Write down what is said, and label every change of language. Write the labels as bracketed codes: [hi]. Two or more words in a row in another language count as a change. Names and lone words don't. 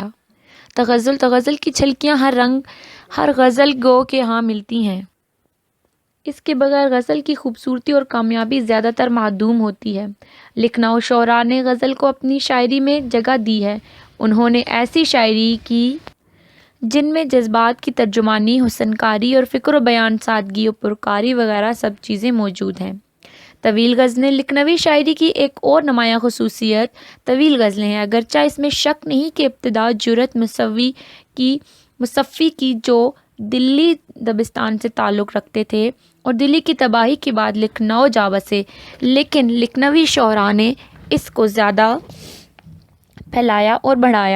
[ur] تغزل کی چھلکیاں ہر غزل گو کے ہاں ملتی ہیں۔ اس کے بغیر غزل کی خوبصورتی اور کامیابی زیادہ تر معدوم ہوتی ہے۔ لکھنؤ شعراء نے غزل کو اپنی شاعری میں جگہ دی ہے۔ انہوں نے ایسی شاعری کی جن میں جذبات کی ترجمانی، حسن کاری اور فکر و بیان، سادگی و پرکاری وغیرہ سب چیزیں موجود ہیں۔ طویل غزلیں لکھنوی شاعری کی ایک اور نمایاں خصوصیت طویل غزلیں ہیں، اگرچہ اس میں شک نہیں کہ ابتدا جرأت مصفی کی جو دلی دبستان سے تعلق رکھتے تھے اور دلی کی تباہی کے بعد لکھنؤ جا بسے، لیکن لکھنوی شعراء نے اس کو زیادہ پھیلایا اور بڑھایا۔